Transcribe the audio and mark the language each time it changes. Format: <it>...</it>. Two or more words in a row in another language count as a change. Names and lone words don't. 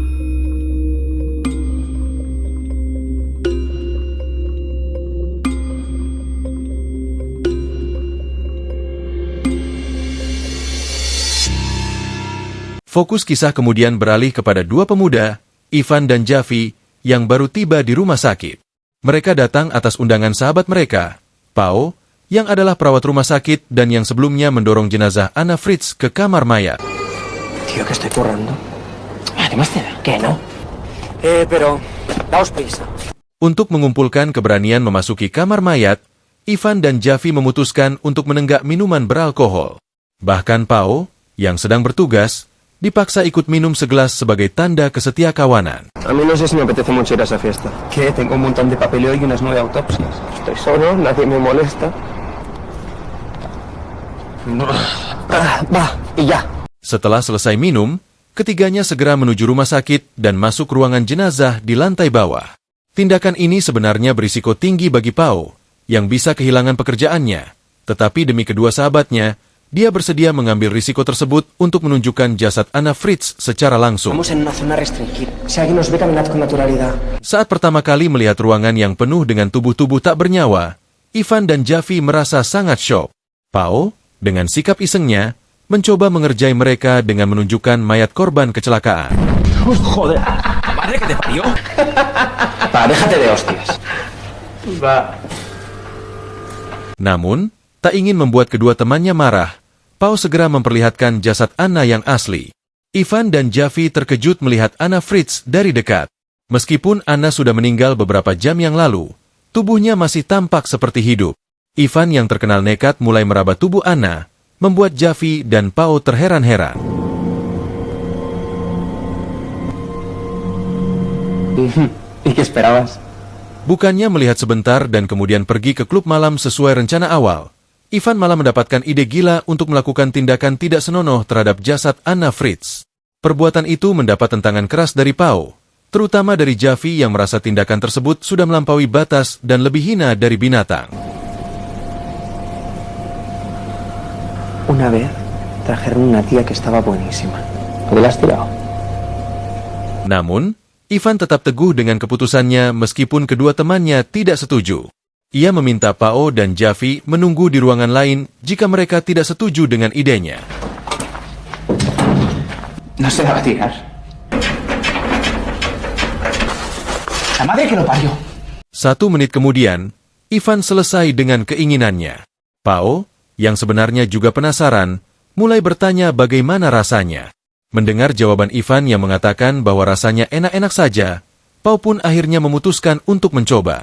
<id>Fokus kisah kemudian beralih kepada dua pemuda, Ivan dan Javi, yang baru tiba di rumah sakit. Mereka datang atas undangan sahabat mereka, Pao, yang adalah perawat rumah sakit dan yang sebelumnya mendorong jenazah Anna Fritz ke kamar mayat.</id> <es>Tío, que estoy currando. Además te da, ¿qué no? Pero daos prisa.</es> <id>Untuk mengumpulkan keberanian memasuki kamar mayat, Ivan dan Javi memutuskan untuk menenggak minuman beralkohol. Bahkan Pao, yang sedang bertugas, dipaksa ikut minum segelas sebagai tanda kesetiakawanan.</id> <es>A mí no sé si me apetece mucho ir a esa fiesta. ¿Qué? Tengo un montón de papeleo y unas 9 autopsias. Estoy solo, nadie me molesta. Va, y ya.</es> <id>Setelah selesai minum, ketiganya segera menuju rumah sakit dan masuk ruangan jenazah di lantai bawah. Tindakan ini sebenarnya berisiko tinggi bagi Pao, yang bisa kehilangan pekerjaannya. Tetapi demi kedua sahabatnya, dia bersedia mengambil risiko tersebut untuk menunjukkan jasad Anna Fritz secara langsung. Saat pertama kali melihat ruangan yang penuh dengan tubuh-tubuh tak bernyawa, Ivan dan Javi merasa sangat syok. Pao, dengan sikap isengnya, mencoba mengerjai mereka dengan menunjukkan mayat korban kecelakaan.</id> <es>Joder, madre que te parió. Va, déjate de hostias. Va.</es> <id>Namun, tak ingin membuat kedua temannya marah, Pao segera memperlihatkan jasad Anna yang asli. Ivan dan Javi terkejut melihat Anna Fritz dari dekat. Meskipun Anna sudah meninggal beberapa jam yang lalu, tubuhnya masih tampak seperti hidup. Ivan yang terkenal nekat mulai meraba tubuh Anna, membuat Javi dan Pao terheran-heran.</id> <es>¿Y qué esperabas?</es> <id>Bukannya melihat sebentar dan kemudian pergi ke klub malam sesuai rencana awal, Ivan malah mendapatkan ide gila untuk melakukan tindakan tidak senonoh terhadap jasad Anna Fritz. Perbuatan itu mendapat tentangan keras dari Pao, terutama dari Javi yang merasa tindakan tersebut sudah melampaui batas dan lebih hina dari binatang.</id> <es>Una vez trajeron una tía que estaba buenísima. ¿Te la has tirado?</es> <id>Namun, Ivan tetap teguh dengan keputusannya meskipun kedua temannya tidak setuju. Ia meminta Pao dan Javi menunggu di ruangan lain jika mereka tidak setuju dengan idenya.</id> <es>No se la va a tirar. La madre que lo parió.</es> <id>1 menit kemudian, Ivan selesai dengan keinginannya. Pao, yang sebenarnya juga penasaran, mulai bertanya bagaimana rasanya. Mendengar jawaban Ivan yang mengatakan bahwa rasanya enak-enak saja, Pao pun akhirnya memutuskan untuk mencoba.</id>